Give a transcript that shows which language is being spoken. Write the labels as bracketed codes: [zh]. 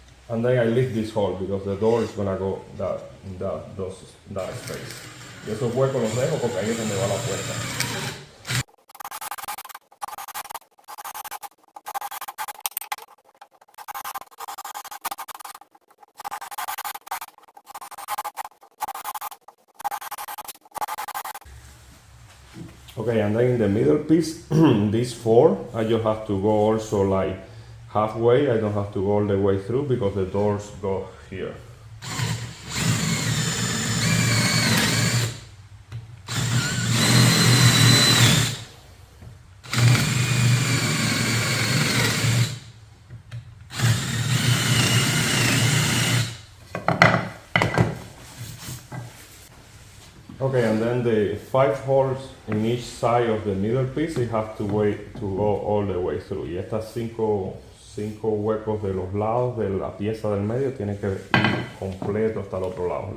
[en] And then I lift this hole because the door is gonna go that space. [es] Y esos huecos los dejo porque ahí es donde va la puerta. [en] Okay, and then in the middle piece, these 4, I just have to go also like halfway. I don't have to go all the way through because the doors go here. Okay, and then the 5 holes in each side of the middle piece, you have to wait to go all the way through. [es] Y estas 5 huecos de los lados de la pieza del medio tiene que ir completo hasta el otro lado.